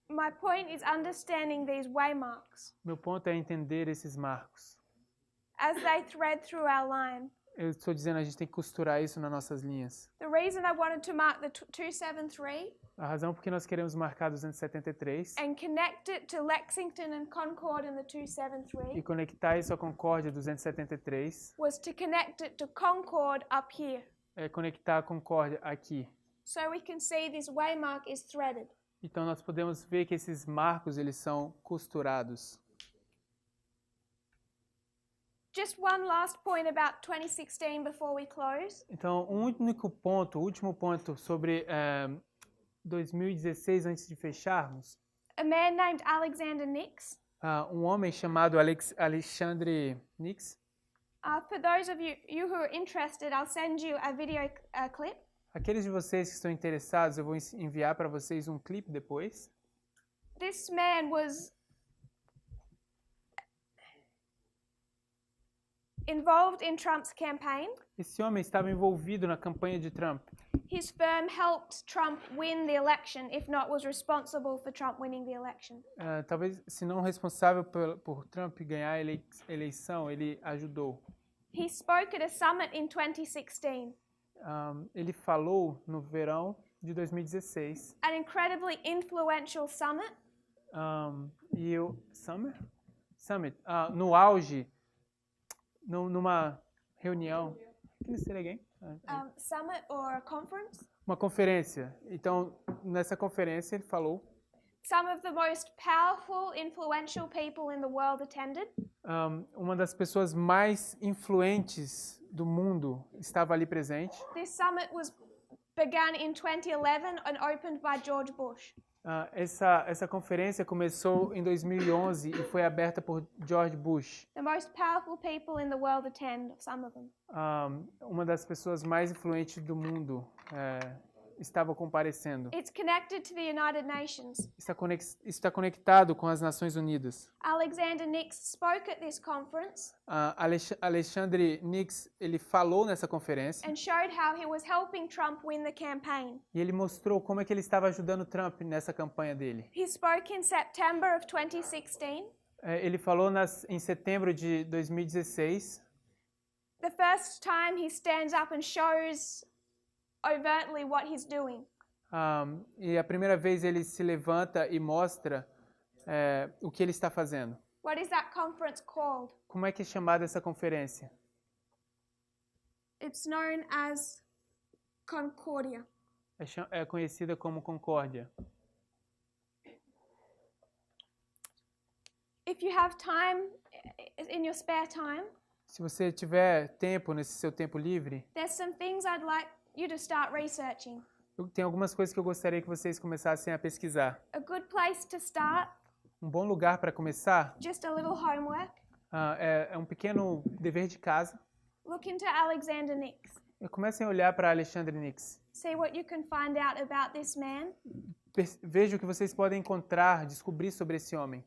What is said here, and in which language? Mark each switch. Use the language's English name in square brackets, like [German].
[English] My point is understanding these waymarks [Portuguese] Meu ponto é entender esses marcos. [English] as they thread through our line. [Portuguese] Eu estou dizendo, a gente tem que costurar isso nas nossas linhas. [English] The reason I wanted to mark the 273 [Portuguese] A razão por que nós queremos marcar 273 [English] and connect it to Lexington and Concord in the [Portuguese] e 273 conectar isso à Concórdia 273 [English] was to connect it to Concord up here. [Portuguese] é conectar a Concórdia aqui. [English] So we can see this waymark is threaded. [Portuguese] Então nós podemos ver que esses marcos eles são costurados. [English] Just one last point about 2016 before we close. [Portuguese] Então, um único ponto, o último ponto sobre 2016 antes de fecharmos. [English] A man named Alexander Nix. [Portuguese] Um homem chamado Alexandre Nix. [English] For those of you who are interested, I'll send you a video clip. [Portuguese] Aqueles de vocês que estão interessados, eu vou enviar para vocês um clipe depois. [English] This man was involved in Trump's campaign. [Portuguese] Esse homem estava envolvido na campanha de Trump. [English] His firm helped Trump win the election, if not was responsible for Trump winning the election. [Portuguese] Talvez, se não responsável por Trump ganhar a eleição, ele ajudou. [English] He spoke at a summit in 2016. [Portuguese] Ele falou no verão de 2016. [English] An incredibly influential summit. [Portuguese] E o Summit, no auge, numa reunião. [English] Can you say it again? Summit or a conference. [Portuguese] Uma conferência. Então, nessa conferência ele falou. [English] Some of the most powerful, influential people in the world attended. [Portuguese] Uma das pessoas mais influentes do mundo estava ali presente. [English] This summit began in 2011 and opened by George Bush. [Portuguese] Essa conferência começou em 2011 e foi aberta por George Bush. [English] The most powerful people in the world attend, some of them. [Portuguese] Uma das pessoas mais influentes do mundo estava comparecendo. [English] It's connected to the United Nations. [Portuguese] Está conectado com as Nações Unidas. [English] Alexander Nix spoke at this conference. [Portuguese] Alexandre Nix, ele falou nessa conferência. [English] And showed how he was helping Trump win the campaign. [Portuguese] E ele mostrou como é que ele estava ajudando Trump nessa campanha dele. [English] He spoke in September of 2016. [Portuguese] Ele falou em setembro de 2016. [English] The first time he stands up and shows overtly what he's doing. [Portuguese] E a primeira vez ele se levanta e mostra o que ele está fazendo. [English] What is that conference called? [Portuguese] Como é que é chamada essa conferência? [English] It's known as Concordia. [Portuguese] É conhecida como Concórdia. [English] If you have time in your spare time, [Portuguese] se você tiver tempo nesse seu tempo livre, [English] there's some things I'd like you to start researching. [Portuguese] Tem algumas coisas que eu gostaria que vocês começassem a pesquisar. [English] A good place to start. [Portuguese] Bom lugar para começar. [English] Just a little homework. [Portuguese] É um pequeno dever de casa. [English] Look into Alexander Nix. [Portuguese] Comecem a olhar para Alexandre Nix. [English] See what you can find out about this man. [Portuguese] Veja o que vocês podem encontrar, descobrir sobre esse homem.